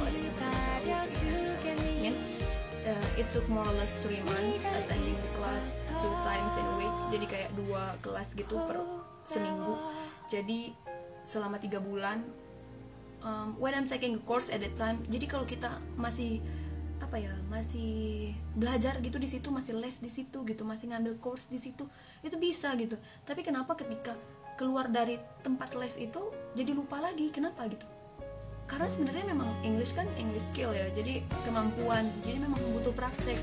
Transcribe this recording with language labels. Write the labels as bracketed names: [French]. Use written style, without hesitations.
[Indonesian] Kalau ada yang belum tahu itu ya Yasmin. [English] It took more or less 3 months attending the class 2 times in a week. [Indonesian] Jadi kayak 2 kelas gitu per seminggu. Jadi selama 3 bulan [English] when I'm taking a course at that time. [Indonesian] Jadi kalau kita masih masih belajar gitu di situ, masih les di situ gitu, masih ngambil course di situ, itu bisa gitu. Tapi kenapa ketika keluar dari tempat les itu jadi lupa lagi? Kenapa gitu? karena sebenarnya memang English kan English skill ya, jadi kemampuan, jadi memang butuh praktek.